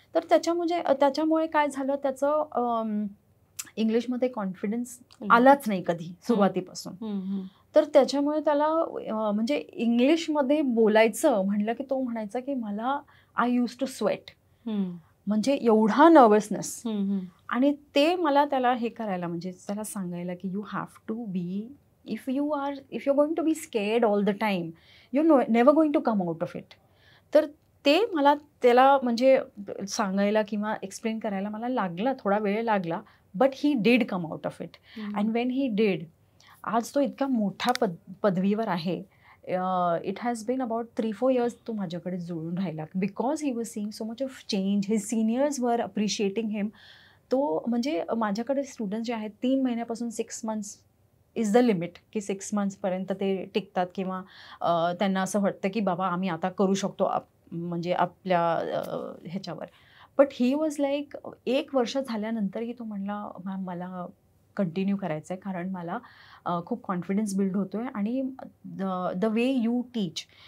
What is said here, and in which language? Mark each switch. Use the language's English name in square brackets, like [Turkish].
[Marathi] तर त्याच्यामुळे काय झालं, त्याचं इंग्लिशमध्ये कॉन्फिडन्स आलाच नाही कधी सुरुवातीपासून. तर त्याच्यामुळे त्याला म्हणजे इंग्लिशमध्ये बोलायचं म्हणलं की तो म्हणायचा की मला [English] I use to sweat, [Marathi] म्हणजे एवढा नर्वसनेस. आणि ते मला त्याला हे करायला, म्हणजे त्याला सांगायला की [English] You have to be, if you're going to be scared all the time, you're never going to come out of it. [Marathi] तर ते मला त्याला म्हणजे सांगायला किंवा एक्सप्लेन करायला मला लागला, थोडा वेळ लागला, [English] But he did come out of it. And when he did, [Marathi] आज तो इतका मोठा पदवीवर आहे. [English] it has been about 3-4 years [Marathi] तो माझ्याकडे जुळून राहिला [English] Because he was seeing so much of change. His seniors वर appreciating him. [Marathi] तो म्हणजे माझ्याकडे स्टुडंट्स जे आहेत 3 महिन्यापासून [English] 6 months is the limit, [Marathi] की 6 monthsपर्यंत ते टिकतात किंवा त्यांना असं वाटतं की बाबा आम्ही आता करू शकतो म्हणजे आपल्या ह्याच्यावर. [English] but he was like [Marathi] 1 वर्ष झाल्यानंतरही तो म्हणला मॅम मला कंटिन्यू करायचं आहे, कारण मला खूप कॉन्फिडन्स बिल्ड होतो आहे आणि [English] The way you teach.